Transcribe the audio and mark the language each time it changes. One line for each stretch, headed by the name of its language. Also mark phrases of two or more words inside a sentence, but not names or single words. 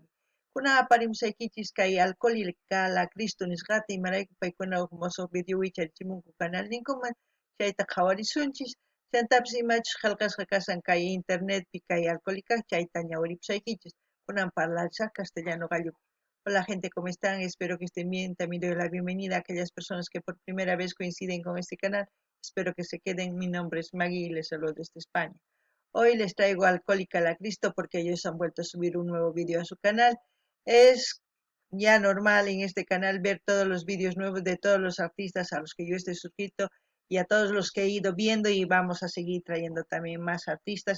Quechua: Kuna aparimusaykichis kay Alcohólica la Cristo nisqata imarayku paykuna huk musuq video wicharichimunku canal ninkuman chayta qhawarisunchis chantapis imachus qillqasqa kasan kay internetpi kay Alcohólica chayta ñawiripusaykichis kunan parlarisaq castellano gallupi.
Spanish: Hola gente, ¿cómo están? Espero que estén bien. También doy la bienvenida a aquellas personas que por primera vez coinciden con este canal. Espero que se queden. Mi nombre es Maggie y les saludo desde España. Hoy les traigo Alcohólica la Cristo porque ellos han vuelto a subir un nuevo video a su canal. Es ya normal en este canal ver todos los vídeos nuevos de todos los artistas a los que yo estoy suscrito y a todos los que he ido viendo, y vamos a seguir trayendo también más artistas.